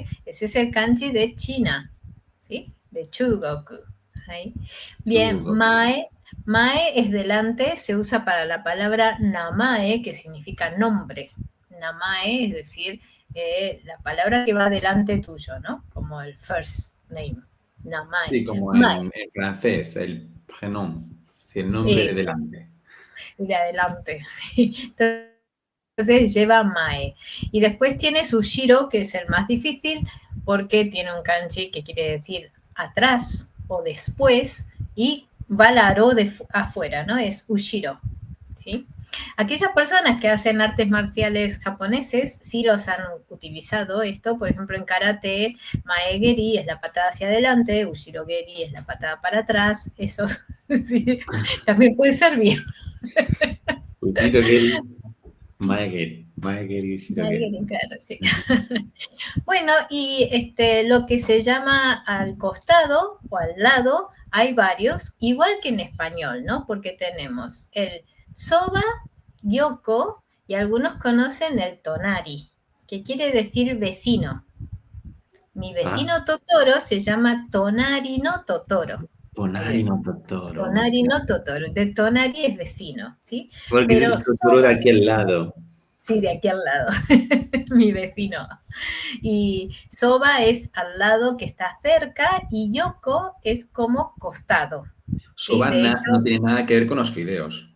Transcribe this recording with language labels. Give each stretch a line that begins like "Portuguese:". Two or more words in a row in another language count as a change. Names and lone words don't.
Spanish: Ese es el kanji de China, ¿sí? De Chugoku. Ahí. Bien, mae es delante, se usa para la palabra namae, que significa nombre. Namae es decir, la palabra que va delante tuyo, ¿no? Como el
English: first name,
Spanish: namae. Sí, como en francés, el prénom, el nombre de delante. De adelante, sí. Entonces lleva mae. Y después tiene Ushiro, que es el más difícil, porque tiene un kanji que quiere decir atrás o después, y va la aro de afuera, ¿no? Es Ushiro, ¿sí? Aquellas personas que hacen artes marciales japoneses sí los han utilizado esto, por ejemplo en karate, mae-geri es la patada hacia adelante, ushiro-geri es la patada para atrás, eso sí, también puede servir.
Japanese: Ushiro-geri, mae-geri, mae-geri, ushiro-geri.
Spanish: Claro, sí. Bueno, y lo que se llama al costado o al lado, hay varios, igual que en español, ¿no? Porque tenemos el soba, gyoko, y algunos conocen el tonari, que quiere decir vecino. Mi vecino Totoro se llama Tonari no Totoro. Tonari no Totoro. Tonari no Totoro. De Tonari es vecino, ¿sí? Porque es el Totoro de aquí al lado. Sí, de aquí al lado. Mi vecino. Y soba es al lado que está cerca y yoko es como costado. Soba ¿sí? no tiene nada que ver con los fideos.